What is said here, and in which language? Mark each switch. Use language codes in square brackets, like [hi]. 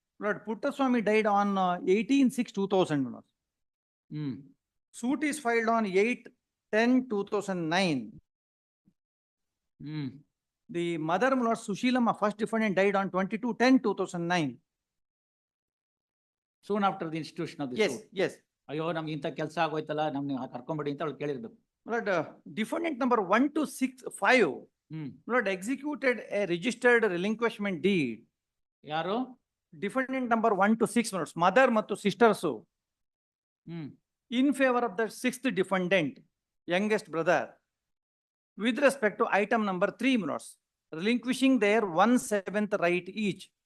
[en] Lord, Puttaswamy died on 18/6/2000, my lords. Suit is filed on 8/10/2009. The mother, my lord, Sushilamma, first defendant, died on 22/10/2009. Soon after the institution of the Yes, suit. yes. [kn] ಅಯ್ಯೋ ನಮ್ಗೆ ಇಂಥ ಕೆಲಸ ಆಗೋಯ್ತಲ್ಲ, ನಮ್ಗೆ ಕರ್ಕೊಂಬಿಡಿ ಅಂತ ಅವ್ಳು ಕೇಳಿರ್ಬೇಕು. [en] Lord, defendant number 1 to 6, 5, Lord, executed a registered relinquishment deed. [kn] ಯಾರು? [en] Defendant number 1 to 6, my lords, mother [kn] ಮತ್ತು [en] sisters, in favor of the 6th defendant, youngest brother, with respect to item number 3, my lords, relinquishing their 1/7 right each.